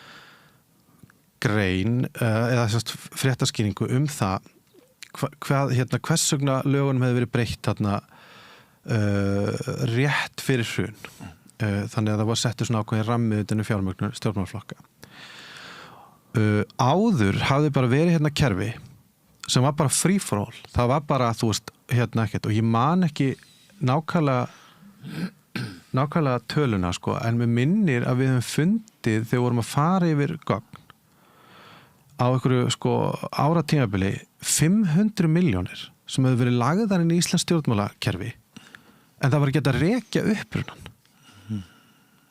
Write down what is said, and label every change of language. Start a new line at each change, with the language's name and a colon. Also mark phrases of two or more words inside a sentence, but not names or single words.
Icelandic: grein eða fréttaskýringu það hvers vegna lögunum hefði verið breytt rétt fyrir hrun þannig að það var settur svona ákveðin rammi utan fjármögnun stjórnmálaflokka áður hafði bara verið kerfi sem var bara
English: free for all.
Icelandic: Það var bara, þú veist, ekkert og ég man ekki nákvæmlega töluna, sko, en mér minnir að við höfum fundið þegar vorum að fara yfir gögn á einhverju, sko, áratímabili 500 milljónir sem hefur verið lagðar inn í Íslands stjórnmálakerfi en það var ekki að rekja upprunan.